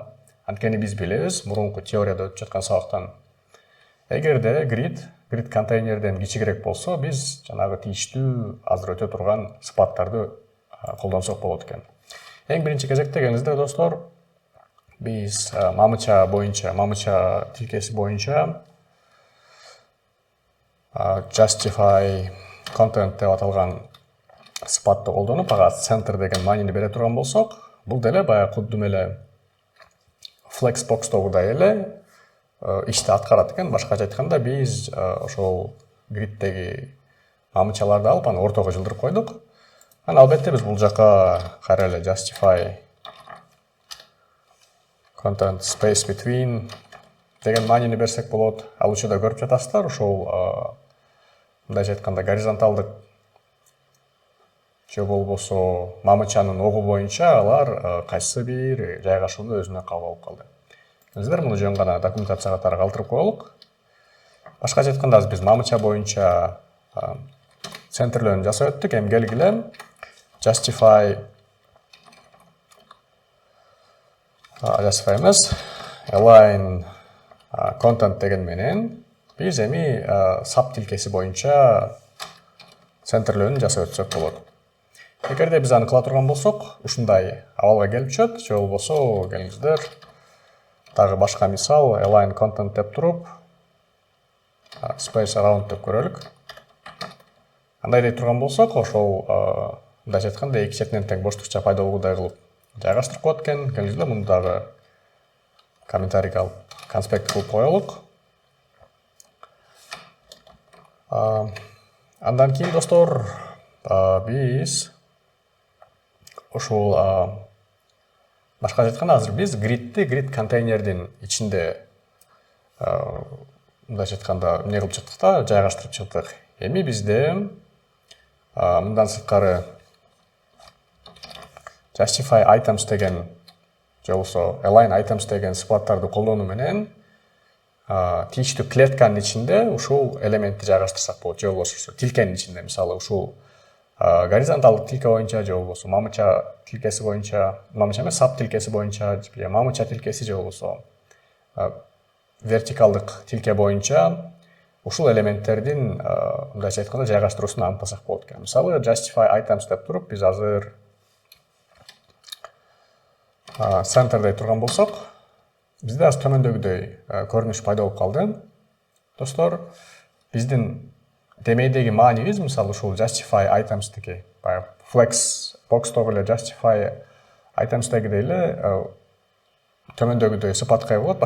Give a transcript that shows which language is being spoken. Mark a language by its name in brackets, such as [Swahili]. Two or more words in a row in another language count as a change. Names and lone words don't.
[Kyrgyz] Анткени биз билебиз, мурунку теорияда өтүп жаткан сабактан, эгерде грид контейнерден кичигирээк болсо, биз жанагы тийиштүү азыр өтө турган сыпаттарды колдонсок болот экен. Эң биринчи кезекте келиңиздер достор, биз мамыча тилкеси боюнча [English] justify content [Kyrgyz] деп аталган сыпатты колдонуп, ага center деген маанини бере турган болсок, бул деле баягы кудум эле Flexbox'тогудай эле ишти аткарат экен. Башкача айтканда биз ошол гриддеги мамычаларды алып аны ортого жылдырып койдук. Анан албетте биз бул жака кайра эле [English] justify content space between [Kyrgyz] деген маанини берсек болот. Ал учурда көрүп жатасыздар, ошол мындайча айтканда горизонталдык же болбосо мамычанын огу боюнча алар кайсы бир жайгашууну өзүнө кабыл алып калды. Сиздер муну жөн гана документация катары калтырып коелук. Башкача айтканда биз мамыча боюнча центрлөөнү жасап өттүк. Эми келгиле justify эмес [English] align content [Kyrgyz] деген менен биз эми sub тилкеси боюнча центрлөөнү жасап өтсөк болот. Эгерде биз аны кыла турган болсок, ушундай абалга келип чыгат, же болбосо келиңиздер дагы башка мисал [English] align content [Kyrgyz] деп туруп [English] space around [Kyrgyz] деп көрөлүк. Андай дей турган болсок, ошол мындайча айтканда эки четинен тең боштукча пайда болгудай кылып жайгаштырып коет экен. Келиңиздер муну дагы комментарийге алып конспект кылып коелук. Андан кийин достор биз ошол башкача айтканда азыр биз grid контейнердин ичинде мындайча айтканда эмне кылып чыктык да, жайгаштырып чыктык. Эми бизде мындан сырткары [English] justify items [Kyrgyz] деген же болбосо [English] align items [Kyrgyz] деген сыпаттарды колдонуу менен тийиштүү клетканын ичинде ушул элементти жайгаштырсак болот, же болбосо тилкенин ичинде, мисалы ушул горизонталдык тилке боюнча же болбосо мамыча тилкеси боюнча, мамыча эмес sub тилкеси боюнча, же мамыча тилкеси же болбосо вертикалдык тилке боюнча ушул элементтердин мындайча айтканда жайгаштыруусун аныктасак болот экен. Мисалы [English] justify items [Kyrgyz] деп туруп биз азыр center дей турган болсок, бизде азыр төмөндөгүдөй көрүнүш пайда болуп калды. Достор, биздин демейдеги маанибиз мисалы ушул [English] justify items'теги [Kyrgyz] баягы flex box'тогу эле [English] justify items'тегидей [Kyrgyz] эле төмөндөгүдөй сыпатка ээ болот.